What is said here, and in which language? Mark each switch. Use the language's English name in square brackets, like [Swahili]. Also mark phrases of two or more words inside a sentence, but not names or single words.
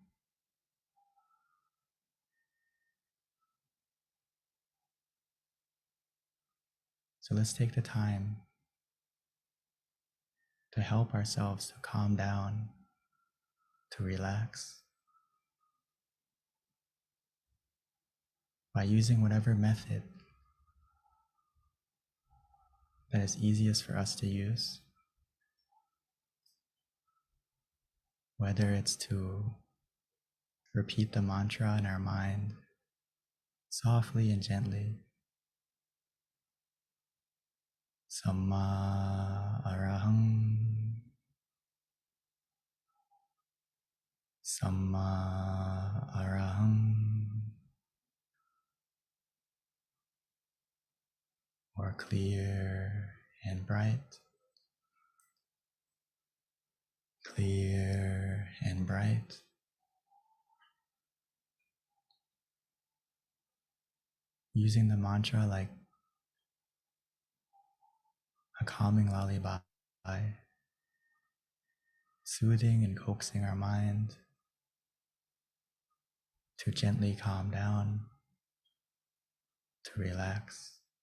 [English] So let's take the time to help ourselves to calm down, to relax, by using whatever method that is easiest for us to use. Whether it's to repeat the mantra in our mind softly and gently. [Pali] Samma arahang. Samma arahang. [English] Or clear and bright. Clear and bright. Using the mantra like a calming lullaby, soothing and coaxing our mind to gently calm down, to relax.